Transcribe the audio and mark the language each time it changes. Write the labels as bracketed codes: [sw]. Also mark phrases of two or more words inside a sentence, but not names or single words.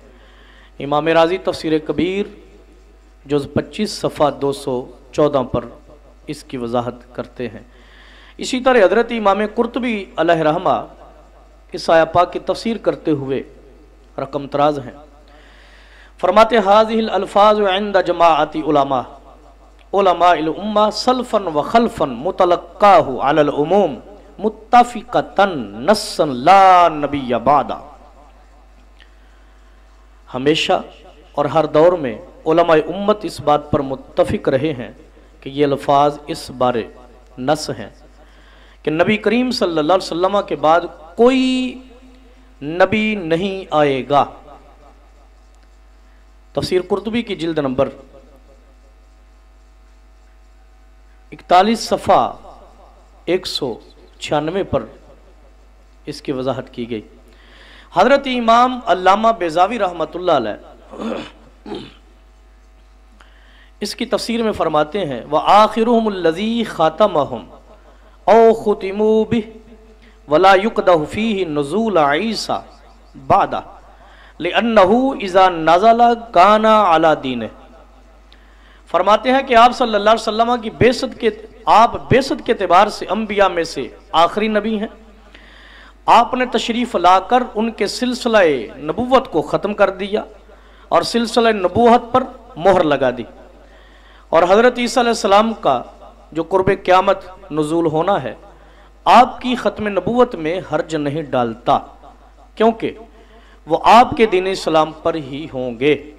[ur] امام رازی تفسیر کبیر جز 25 صفحہ 214 پر اس کی وضاحت کرتے ہیں. اسی طرح حضرت امام قرطبی [ar] عليه الرحمة [ur] اس آیہ پاک کی تفسیر کرتے ہوئے رقم طراز ہیں. فرماتے, [ar] هذه الألفاظ عند جماعة علماء الأمة سلفا وخلفا متلقاة على العموم متفقة نصا لا نبي بعده. [ur] ہمیشہ اور ہر دور میں علمائے امت اس بات پر متفق رہے ہیں کہ یہ الفاظ اس بارے نص ہیں کہ نبی کریم [ar] صلى الله عليه وسلم [ur] کے بعد کوئی نبی نہیں آئے گا. تفسیر قرطبی کی جلد نمبر 41 صفحہ 196 پر اس کی وضاحت کی گئی. حضرت امام علامہ بیضاوی [ar] رحمة الله عليه [ur] اس کی تفسیر میں فرماتے ہیں, [ar] وآخرهم الذي ختمهم أو ختموا به ولا يقدح فيه نزول عيسى بعده لأنه إذا نزل كان على دينه. [ur] فرماتے ہیں کہ آپ [ar] صلى الله عليه وسلم [ur] کی بعثت کے اعتبار سے انبیاء میں سے آخری نبی ہیں. آپ نے تشریف لا کر ان کے سلسلے نبوت کو ختم کر دیا اور سلسلے نبوت پر مہر لگا دی، اور حضرت عیسیٰ علیہ السلام کا جو قرب قیامت نزول ہونا ہے آپ کی ختم نبوت میں حرج نہیں ڈالتا، کیونکہ وہ آپ کے دین اسلام پر ہی ہوں گے.